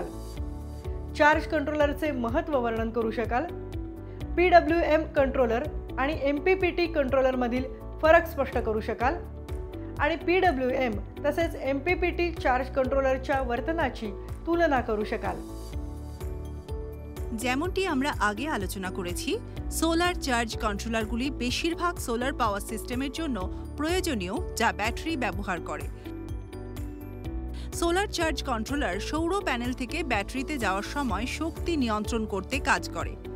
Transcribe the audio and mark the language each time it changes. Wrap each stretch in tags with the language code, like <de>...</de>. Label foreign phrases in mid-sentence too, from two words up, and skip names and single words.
<mr>चार्ज कंट्रोलरचे महत्त्व वर्णन करू शकाल। PWM कंट्रोलर आणि MPPT कंट्रोलर मधील फरक स्पष्ट करू शकाल आणि PWM तसेच MPPT चार्ज कंट्रोलरच्या वर्तनाची तुलना करू शकाल।</mr> <bn>যেমনটি আমরা আগে আলোচনা করেছি, সোলার চার্জ কন্ট্রোলারগুলি বেশিরভাগ সোলার পাওয়ার সিস্টেমের জন্য প্রয়োজনীয় যা ব্যাটারি ব্যবহার করে। সোলার চার্জ কন্ট্রোলার সৌর প্যানেল থেকে ব্যাটারিতে যাওয়ার সময় শক্তি নিয়ন্ত্রণ করতে কাজ করে।</bn>